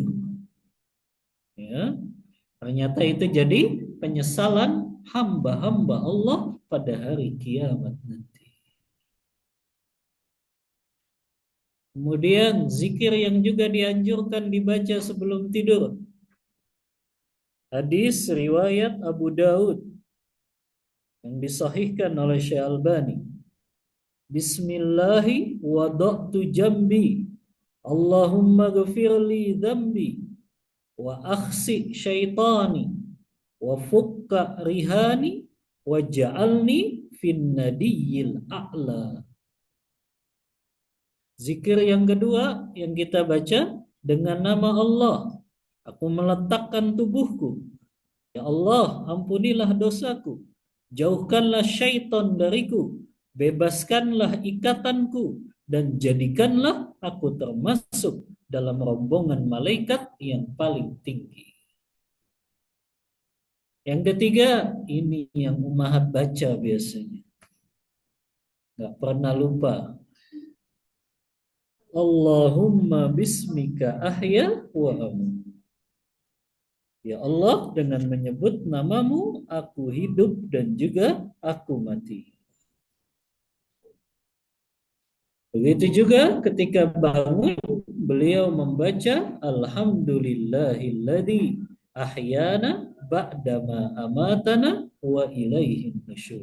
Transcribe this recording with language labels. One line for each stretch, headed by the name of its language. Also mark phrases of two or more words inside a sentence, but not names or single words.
Indonesian: Ya, ternyata itu jadi penyesalan hamba-hamba Allah pada hari kiamat nanti. Kemudian zikir yang juga dianjurkan dibaca sebelum tidur. Hadis riwayat Abu Daud yang disahihkan oleh Syekh Albani.
Arabic: بسم الله وضعت جنبي اللهم اغفر لي ذنبي وأخسئ شيطاني وفك رهاني واجعلني في الندي الأعلى.
Indonesian: Zikir yang kedua yang kita baca dengan nama Allah. Aku meletakkan tubuhku. Ya Allah, ampunilah dosaku. Jauhkanlah syaitan dariku. Bebaskanlah ikatanku. Dan jadikanlah aku termasuk dalam rombongan malaikat yang paling tinggi. Yang ketiga, ini yang umahat baca biasanya. Gak pernah lupa.
Arabic: اللهم باسمك أحيا وأموت.
Indonesian: Ya Allah, dengan menyebut namamu, aku hidup dan juga aku mati. Begitu juga ketika bangun, beliau membaca
Arabic: الحمد لله الذي أحيانا بعد ما أماتنا وإليه النشور.